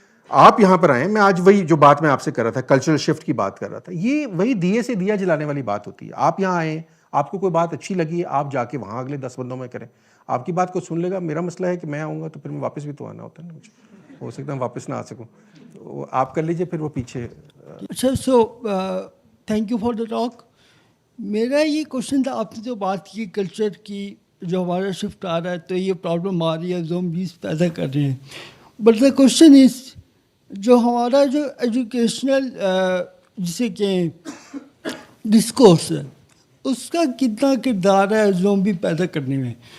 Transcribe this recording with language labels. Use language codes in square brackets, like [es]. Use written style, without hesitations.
[ur] آپ یہاں پر آئیں, میں آج وہی جو بات میں آپ سے کر رہا تھا, کلچرل شفٹ کی بات کر رہا تھا, یہ وہی دیے سے دیا جلانے والی بات ہوتی ہے. آپ یہاں آئیں, آپ کو کوئی بات اچھی لگی ہے, آپ جا کے وہاں اگلے 10 بندوں میں کریں, آپ کی بات کو سن لے گا. میرا مسئلہ ہے کہ میں آؤں گا تو پھر میں واپس بھی تو آنا ہوتا ہے نا مجھے, ہو سکتا ہے واپس نہ آ سکوں, تو آپ کر لیجیے پھر وہ پیچھے. [en] اچھا, so thank you for the talk. [ur] میرا یہ کوشچن تھا, آپ نے جو بات کی کلچر کی, جو ہمارا شفٹ آ رہا ہے تو یہ پرابلم آ رہی ہے, زومبیز پیدا کر رہے ہیں. بٹ دا کوشچن از, جو ہمارا جو ایجوکیشنل جسے کہ ڈسکورس ہے, اس کا کتنا کردار ہے زومبی پیدا کرنے میں.